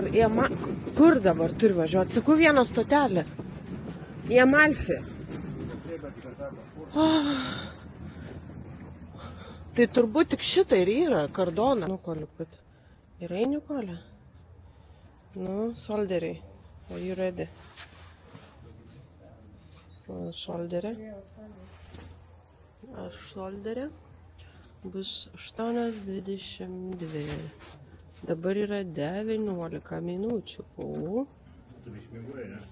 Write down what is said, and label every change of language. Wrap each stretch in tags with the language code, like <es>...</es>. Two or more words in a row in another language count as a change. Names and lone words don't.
<lt>Kur dabar turi važiuoti? Sakau, vieną stotelę. Į Amalfį. Tai turbūt tik šitą ir yra, Kardona. Nu, Koliput. Gerai, Nikolė? Nu, solderiai.</lt> <en>Are you ready?</en> <lt>Šolderė. Aš šolderė. Bus 8:22. Dabar yra 19 minučių. O. Tu išmiegojai, ne?</lt>